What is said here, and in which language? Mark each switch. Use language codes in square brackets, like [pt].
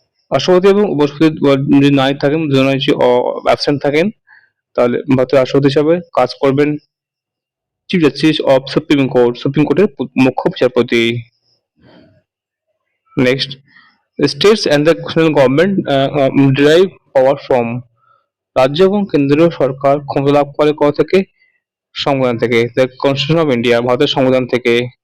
[bn] রাষ্ট্রপতি এবং উপরাষ্ট্রপতি যদি নাই থাকেন, দুজনে অ্যাবসেন্ট থাকেন, তাহলে ভারতের রাষ্ট্রপতি হিসাবে কাজ করবেন চিফ জাস্টিস অফ সুপ্রিম কোর্টের মুখ্য বিচারপতি। [en] Next, the states and the national government derive power from, [bn] রাজ্য এবং কেন্দ্রীয় সরকার ক্ষমতা লাভ করে কোথা থেকে? সংবিধান থেকে, [en] the Constitution of India, [bn] ভারতের সংবিধান থেকে।